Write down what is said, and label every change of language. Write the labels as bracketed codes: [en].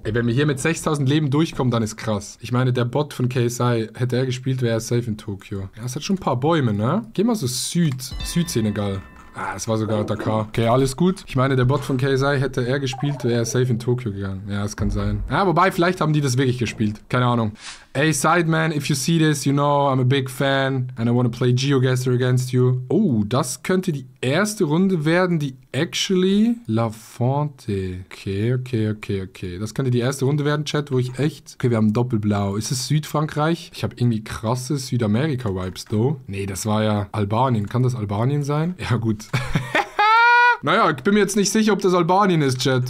[de] Ey, wenn wir hier mit 6000 Leben durchkommen, dann ist krass. Ich meine, der Bot von KSI, hätte er gespielt, wäre er safe in Tokio. Ja, es hat schon ein paar Bäume, ne? Geh mal so Südsenegal. Ah, es war sogar Dakar. Okay, alles gut. Ich meine, der Bot von KSI, hätte er gespielt, wäre er safe in Tokio gegangen. Ja, das kann sein. Ja, wobei, vielleicht haben die das wirklich gespielt. Keine Ahnung. [en] Ey, Sideman, if you see this, you know, I'm a big fan and I want to play GeoGuessr against you. [de] Oh, das könnte die erste Runde werden, die actually La Fonte. Okay. Das könnte die erste Runde werden, Chat, wo ich echt... Okay, wir haben Doppelblau. Ist es Südfrankreich? Ich habe irgendwie krasse Südamerika-Vibes, though. Nee, das war ja Albanien. Kann das Albanien sein? Ja, gut. Naja, ich bin mir jetzt nicht sicher, ob das Albanien ist, Chat.